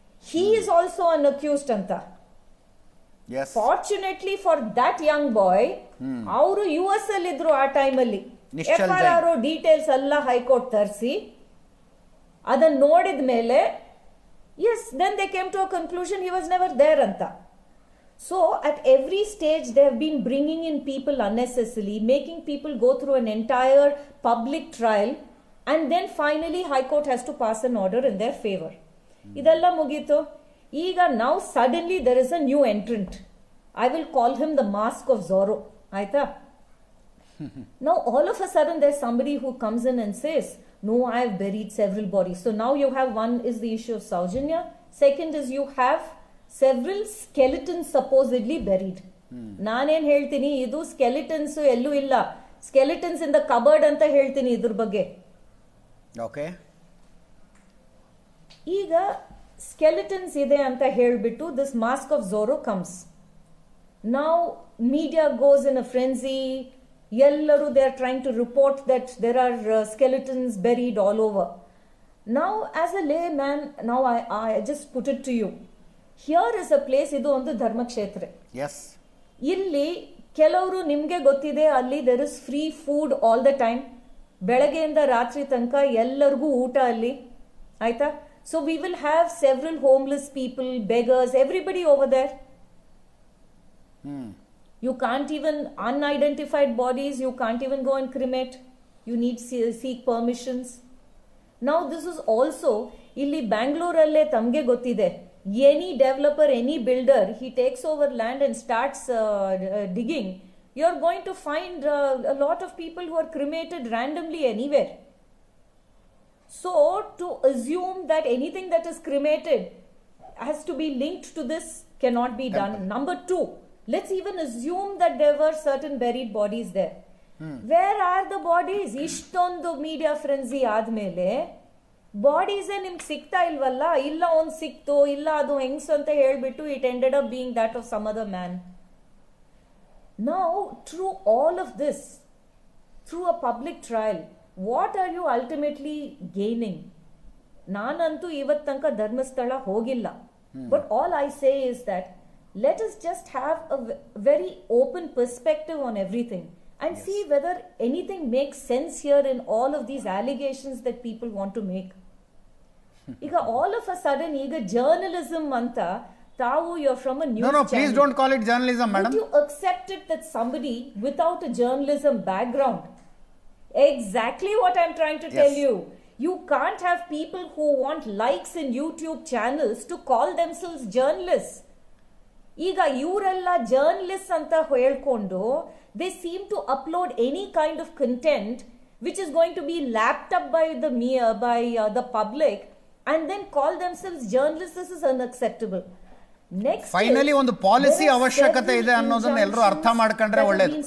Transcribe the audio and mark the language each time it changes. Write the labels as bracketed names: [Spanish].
[English] He is also an accused ಅಂತ. Fortunately for that young boy, [Kannada] ಅವರು US ಅಲ್ಲಿ ಇದ್ರು ಆ ಟೈಮಲ್ಲಿ. FIR ಡೀಟೇಲ್ಸ್ ಎಲ್ಲ ಹೈಕೋರ್ಟ್ ತರಿಸಿ ಅದನ್ನ ನೋಡಿದ ಮೇಲೆ [English] Then they came to a conclusion he was never there ಅಂತ. So at every stage they have been bringing in people unnecessarily, making people go through an entire public trial and then finally High Court has to pass an order in their favor. [Kannada] ಇದೆಲ್ಲ ಮುಗೀತು. [English] ಈಗ now suddenly there is a new entrant. I will call him the Mask of Zorro. ಆಯ್ತಾ? Now all of a sudden there's somebody who comes in and says, no, I have buried several bodies. So now you have, one is the issue of Saujanya, second is you have several skeletons supposedly buried. [Kannada] ನಾನೇನ್ ಹೇಳ್ತೀನಿ, ಇದು skeletons ಎಲ್ಲೂ ಇಲ್ಲ, [English] skeletons in the cupboard [Kannada] ಅಂತ ಹೇಳ್ತೀನಿ ಇದ್ರ ಬಗ್ಗೆ. Okay, ಈಗ ಸ್ಕೆಲಿಟನ್ಸ್ ಇದೆ ಅಂತ ಹೇಳ್ಬಿಟ್ಟು [English] This Mask of Zorro comes. Now media goes in a frenzy. ಎಲ್ಲರೂ they are trying to report that there are skeletons buried all over. Now as a layman, now I just put it to you. Here is a place, [Kannada] ಇದು ಒಂದು ಧರ್ಮಕ್ಷೇತ್ರ. ಇಲ್ಲಿ ಕೆಲವರು ನಿಮ್ಗೆ ಗೊತ್ತಿದೆ, ಅಲ್ಲಿ [English] There is free food all the time. [Kannada] ಬೆಳಗ್ಗೆಯಿಂದ ರಾತ್ರಿ ತನಕ ಎಲ್ಲರಿಗೂ ಊಟ ಅಲ್ಲಿ, ಆಯ್ತಾ? [English] So we will have several homeless people, beggars, everybody over there. You can't even, unidentified bodies, you can't even go and cremate. You need seek permissions. Now this is also, [Kannada] illi Bangalore alle tamge gottide, [English] any developer, any builder, he takes over land and starts digging, you're going to find a lot of people who are cremated randomly anywhere. So to assume that anything that is cremated has to be linked to this cannot be done. Number two, let's even assume that there were certain buried bodies there. Where are the bodies? [Kannada] Ishtondu media frenzy ಆದ್ಮೇಲೆ bodies ನಿಮ್ಗೆ ಸಿಗ್ತಾ ಇಲ್ವಲ್ಲ. ಇಲ್ಲ ಒಂದ್ ಸಿಕ್ತು, ಇಲ್ಲ ಅದು ಹೆಂಗ್ಸ್ ಅಂತ ಹೇಳ್ಬಿಟ್ಟು [English] It ended up being that of some other man. Now through all of this, through a public trial, what are you ultimately gaining? [Kannada] ನಾನಂತೂ ಇವತ್ತು ತನಕ ಧರ್ಮಸ್ಥಳ ಹೋಗಿಲ್ಲ, [English] But all I say is that let us just have a very open perspective on everything and see whether anything makes sense here in all of these allegations that people want to make. Iga all of a sudden, [Kannada] iga journalism anta, tavu, [English] you're from a news channel. No, please don't call it journalism, madam. Would you accept it that somebody without a journalism background, exactly what I'm trying to tell you, you can't have people who want likes in YouTube channels to call themselves journalists. [Kannada] ಈಗ ಇವರೆಲ್ಲ journalist ಅಂತ ಹೇಳ್ಕೊಂಡು [English] They seem to upload any kind of content which is going to be lapped up by the public and then call themselves journalist. This is unacceptable. Next, [Kannada] finally ಒಂದು policy ಅವಶ್ಯಕತೆ ಇದೆ ಅನ್ನೋದನ್ನ ಎಲ್ಲರೂ ಅರ್ಥ ಮಾಡ್ಕೊಂಡ್ರೆ ಒಳ್ಳೇದು.